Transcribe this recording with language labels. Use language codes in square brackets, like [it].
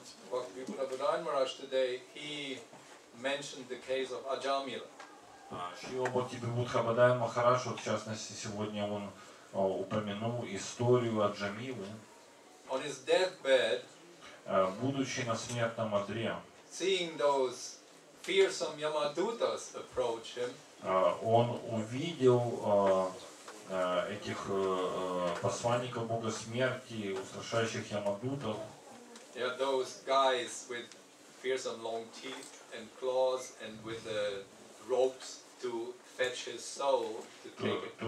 [en] Bodhаян Mахарадж today he mentioned the case of Ajamila. [ru] Бодхаян Махарадж, в частности, сегодня он упомянул историю Аджамилы. [en] On his deathbed, [ru] будучи на смертном одре, [en] seeing those fearsome Yamadutas approach him, [ru] он увидел этих посланников Бога смерти, устрашающих Ямадутов. [en] Yeah, those guys with fearsome long teeth and claws and with the ropes to fetch his soul to take it.